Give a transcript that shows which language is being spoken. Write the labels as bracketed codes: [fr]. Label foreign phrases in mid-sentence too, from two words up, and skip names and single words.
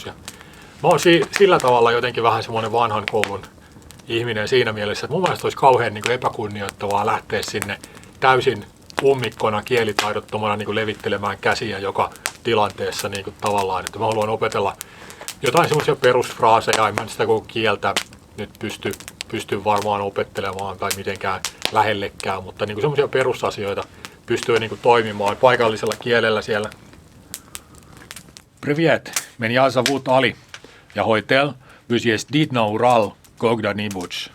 [fi] Ja mä oon sillä tavalla jotenkin vähän semmoinen vanhan koulun ihminen siinä mielessä, että mun mielestä olisi kauhean niinku epäkunnioittavaa lähteä sinne täysin ummikkona, kielitaidottomana niinku levittelemään käsiä joka tilanteessa niinku tavallaan, että mä haluan opetella jotain semmoisia perusfraaseja, en mä sitä koko kieltä nyt pysty varmaan opettelemaan tai mitenkään lähellekään, mutta niinku semmoisia perusasioita pystyy niinku toimimaan paikallisella kielellä siellä. [ru] Привет, меня зовут Ali. Я хотел бы съездить на Урал когда-нибудь.